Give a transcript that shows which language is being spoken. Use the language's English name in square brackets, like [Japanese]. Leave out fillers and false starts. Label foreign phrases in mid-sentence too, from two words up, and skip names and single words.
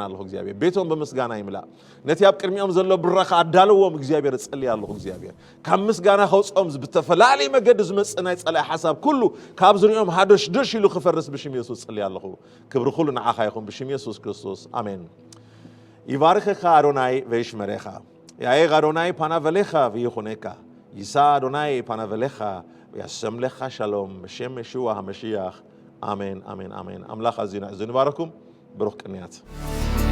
[Tigrinya] ኣለኹ እግዚአብሔር ቤቶም ብምስጋና ይምላእ ነቲ ኣብ ቅድሚኦም ዘሎ ብራኸ ኣዳልዎም እግዚአብሔር እጸልይ ኣለኹ እግዚአብሔር ካብ ምስጋና ከውፅኦም ብተፈላለየ መገዲ ዝመጽእ ናይ ጸላኢ ሓሳብ ኩሉ ካብ ዝርእዮም ሃደሽ ደሽ ኢሉ ክፈርስ ብሽም ኢየሱስ እጸልይ ኣለኹ ክብሪ ኩሉ ንዓኻ ይኹን ብሽም ኢየሱስ ክርስቶስ አሜን [Hebrew] יברכך אדוני וישמרך יאר אדוני פניו אליך ויחונך יישא אדוני פניו אליך וישם לך שלום בשם ישוע המשיח אמן אמן אמן אמלך אז נברכום [Tigrinya] ብሩኽ ቅንያት